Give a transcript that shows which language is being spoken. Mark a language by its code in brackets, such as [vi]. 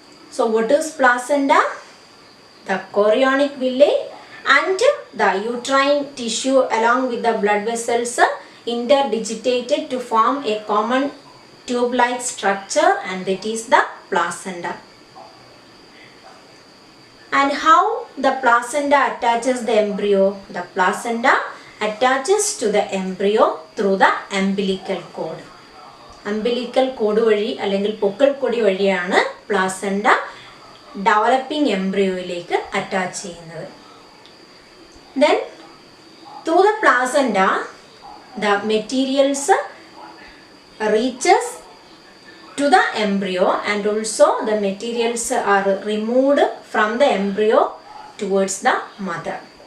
[en] So what is placenta? The chorionic villi and the uterine tissue along with the blood vessels interdigitated to form a common tube-like structure and that is the placenta. And how the placenta attaches the embryo? The placenta attaches to the embryo through the umbilical cord. [ml] Umbilical cord വഴി അല്ലെങ്കിൽ പൊക്കിൾ കൊടി വഴിയാണ് placenta developing എംബ്രിയോയിലേക്ക് attach ചെയ്യുന്നത്. [en] Then through the placenta the materials reaches to the embryo and also the materials are removed from the embryo towards the mother.